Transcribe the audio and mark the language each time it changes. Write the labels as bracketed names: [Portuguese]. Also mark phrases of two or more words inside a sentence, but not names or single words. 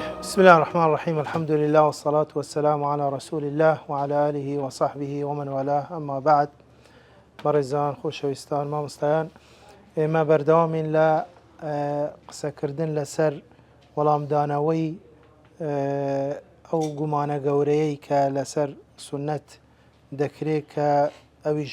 [Arabic] بسم الله الرحمن الرحيم. الحمد لله والصلاة والسلام على رسول الله وعلى آله وصحبه ومن والاه. أما بعد، [Central Kurdish] بەڕێزان خۆشەویستان مامۆستایان، ئێمە بەردەوامین لە قسەکردن لەسەر وەڵامدانەوەی ئەو گومانە گەورەیەی کە لەسەر سونەت دەکرێت کە ئەویش